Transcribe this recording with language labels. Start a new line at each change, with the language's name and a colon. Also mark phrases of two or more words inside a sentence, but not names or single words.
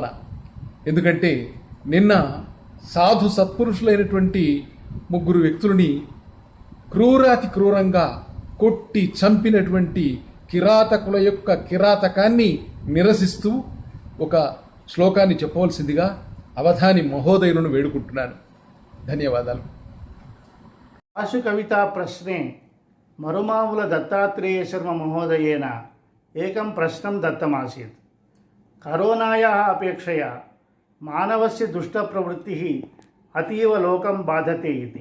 Telugu: ఎందుకంటే నిన్న సాధు సత్పురుషులైనటువంటి 3 వ్యక్తులని క్రూరాతి క్రూరంగా కొట్టి చంపినటువంటి కిరాతకుల యొక్క కిరాతకాన్ని నిరసిస్తూ ఒక శ్లోకాన్ని చెప్పవలసిందిగా అవధాని మహోదయులను వేడుకుంటున్నాను. ధన్యవాదాలు.
Sanskrit: आशु कविता प्रश्ने मरुमामुल दत्तात्रेय शर्मा महोदयेन एकं प्रश्नं दत्तमासीत्. करोनायाः अपेक्षया मानवस्य दुष्टप्रवृत्तिः अतीव लोकं बाधते इति.